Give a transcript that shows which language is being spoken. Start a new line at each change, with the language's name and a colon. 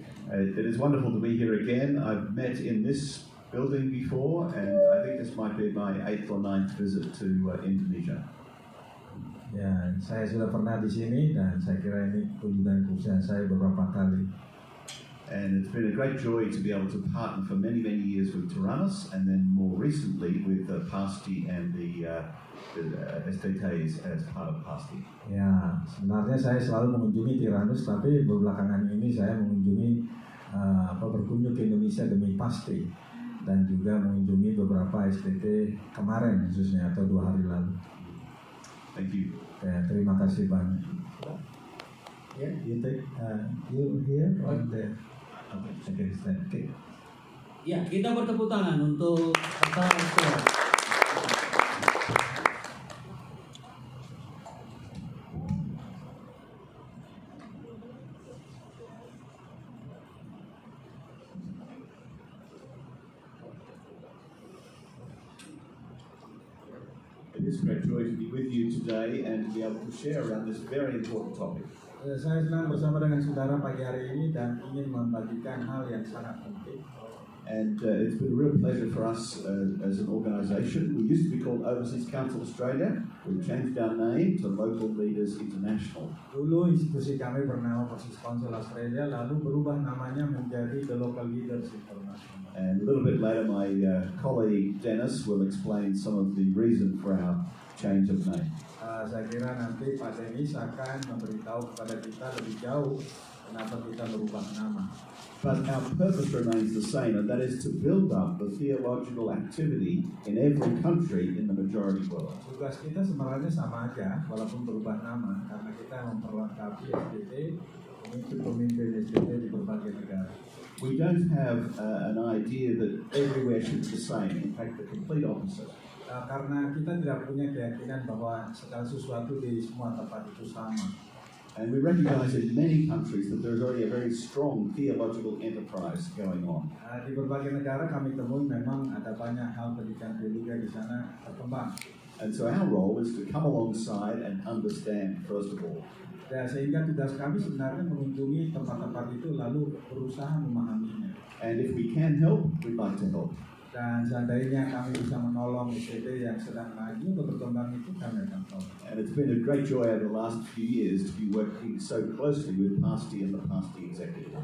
English: It is wonderful to be here again. I've met in this building before, and I think this might be my 8th or 9th visit to Indonesia.
Indonesian: Ya, saya sudah pernah di sini dan saya kira ini kunjungan khusus saya beberapa kali.
English: And it's been a great joy to be able to partner for many years with Tyrannus, and then more recently with Pasti and the SDTs as part of Pasti.
Indonesian: Ya, sebenarnya saya selalu mengunjungi Tyrannus, tapi belakangan ini saya mengunjungi berkunjung ke Indonesia demi Pasti dan juga mengunjungi beberapa SDT kemarin khususnya atau 2 hari lalu.
English: Thank you.
Indonesian: Ya, terima kasih banyak.
English: Ya, you take you here or there? Okay.
Indonesian: Ya, kita bertepuk tangan untuk pasangan Stuart.
English: It is a great joy to be with you today and to be able to share around this very important topic.
Indonesian: Saya senang bersama dengan saudara pagi hari ini dan ingin membagikan hal yang sangat penting.
English: And it's been a real pleasure for us as an organisation. We used to be called Overseas Council Australia. We changed our name to Local Leaders International.
Indonesian: Dulu institusi kami bernama Overseas Council Australia, lalu berubah namanya menjadi The Local Leaders International.
English: And a little bit later, my colleague Dennis will explain some of the reason for our change of name.
Indonesian: Saya kira nanti Pak Dennis akan memberitahu kepada kita lebih jauh kenapa kita berubah nama.
English: But our purpose remains the same, and that is to build up the theological activity in every country in the majority world.
Indonesian: Tugas kita sebenarnya sama aja, walaupun berubah nama, karena kita memperlengkapi SDT untuk pemimpin SDT di berbagai negara.
English: We don't have an idea that everywhere should be the same. In fact, the complete opposite.
Indonesian: Karena kita tidak punya keyakinan bahwa segala sesuatu di semua tempat itu sama.
English: And we recognize in many countries that there is already a very strong theological enterprise going on.
Indonesian: Di berbagai negara kami temui memang ada banyak hal pendidikan teologi di sana berkembang.
English: And so our role is to come alongside and understand first of all.
Indonesian: Ya, sehingga tugas kami sebenarnya mengunjungi tempat-tempat itu lalu berusaha memahaminya.
English: And if we can help, we'd like to help.
Indonesian: Dan seandainya kami bisa menolong SDT yang sedang maju atau berkembang itu kami akan tolong.
English: And it's been a great joy over the last few years to be working so closely with Pasti and the Pasti executive.